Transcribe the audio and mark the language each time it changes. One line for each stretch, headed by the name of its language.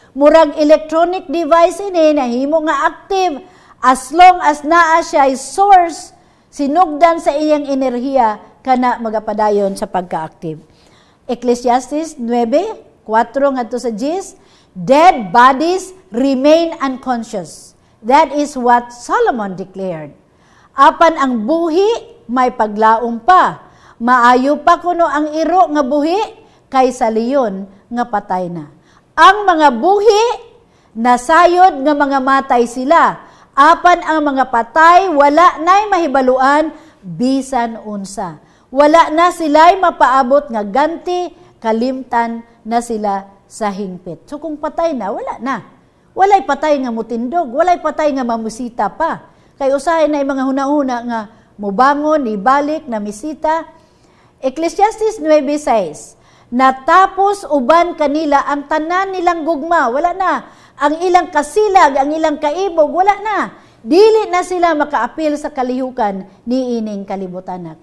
Cebuano: Murag electronic device ini nahimo nga active
English: as long as
Cebuano: naa siya source sinugdan sa iyang enerhiya kana magapadayon sa pagka-active.
English: Ecclesiastes 9:4
Cebuano: ngadto sa 10,
English: dead bodies remain unconscious. That is what Solomon declared.
Cebuano: Apan ang buhi may paglaom pa. Maayo pa kuno ang iro nga buhi kaysa leyon nga patay na. Ang mga buhi nasayod nga mga matay sila. Apan ang mga patay wala nay mahibaluan bisan unsa. Wala na sila'y mapaabot nga ganti, kalimtan na sila sa hingpit. So kung patay na, wala na. Walay patay nga mutindog, walay patay nga mamusita pa. Kay usahay na yung mga hunahuna nga mubangon, ibalik, na misita. Ecclesiastes 9:6, natapos uban kanila ang tanan nilang gugma, wala na. Ang ilang kasilag, ang ilang kaibog, wala na. Dili na sila makaapil sa kalihukan ni ining kalibutan na.